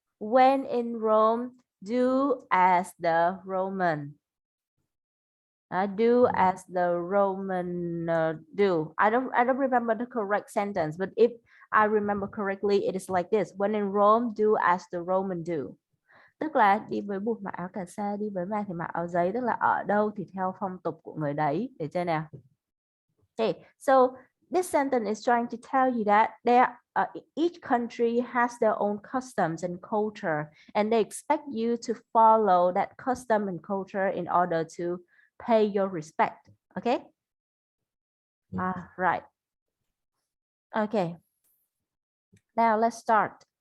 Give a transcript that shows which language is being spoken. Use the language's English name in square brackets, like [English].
[English] When in Rome, do as the Roman. Do as the Roman do. I don't remember the correct sentence, but if I remember correctly, it is like this. When in Rome, do as the Roman do. [Vietnamese] Tức là đi với buộc mặc áo cà sa, đi với ma thì mặc áo giấy, tức là ở đâu thì theo phong tục của người đấy. Để chơi nào. [English] Okay, so this sentence is trying to tell you that each country has their own customs and culture, and they expect you to follow that custom and culture in order to pay your respect. Okay. Right. Okay. Now let's start.